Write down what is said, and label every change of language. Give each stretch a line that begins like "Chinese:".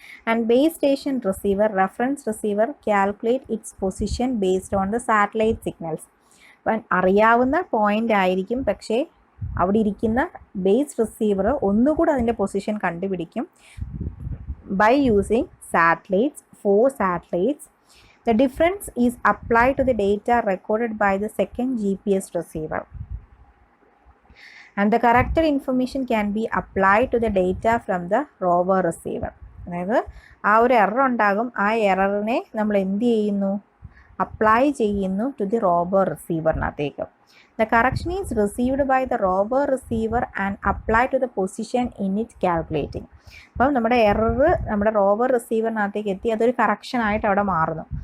English: And base station receiver reference receiver calculate its position based on the satellite signals.
Malayalam: അപ്പം അറിയാവുന്ന point ആയിരിക്കും, പക്ഷേ അവിടെ ഇരിക്കുന്ന ബേസ് റിസീവർ ഒന്നുകൂടെ അതിൻ്റെ പൊസിഷൻ കണ്ടുപിടിക്കും
English: By using satellites, 4 satellites. The difference is applied to the data recorded by the second GPS receiver. And the corrected information can be applied to the data from the rover receiver.
Malayalam: അതായത് ആ ഒരു error ഉണ്ടാകും, ആ എററിനെ നമ്മൾ എന്ത് ചെയ്യുന്നു? Apply ചെയ്യുന്നു to the rover റിസീവറിനകത്തേക്ക്.
English: The correction is received by the rover receiver and apply to the position in it calculating.
Malayalam: അപ്പം നമ്മുടെ എറർ നമ്മുടെ റോവർ റിസീവറിനകത്തേക്ക് എത്തി, അതൊരു കറക്ഷനായിട്ട് അവിടെ മാറുന്നു.